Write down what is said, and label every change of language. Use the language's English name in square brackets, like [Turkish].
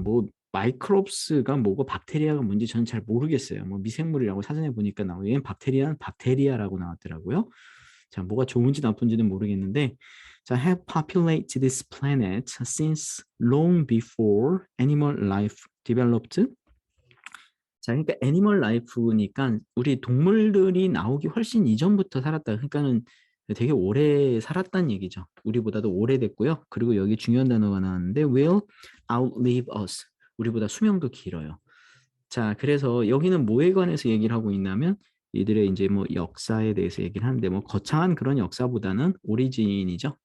[Korean] 뭐 마이크롭스가 뭐고 박테리아가 뭔지 저는 잘 모르겠어요. 뭐 미생물이라고 사전에 보니까 나오고 얘는 박테리아는 박테리아라고 나왔더라고요. 자, 뭐가 좋은지 나쁜지는 모르겠는데 자, [English] have populated this planet since long before animal life developed. [Korean] 자, 그러니까 애니멀 라이프니까 우리 동물들이 나오기 훨씬 이전부터 살았다. 그러니까는 되게 오래 살았다는 얘기죠. 우리보다도 오래됐고요. 그리고 여기 중요한 단어가 나왔는데 [English] will outlive us. [Korean] 우리보다 수명도 길어요. 자, 그래서 여기는 뭐에 관해서 얘기를 하고 있냐면 이들의 이제 뭐 역사에 대해서 얘기를 하는데 뭐 거창한 그런 역사보다는 오리진이죠.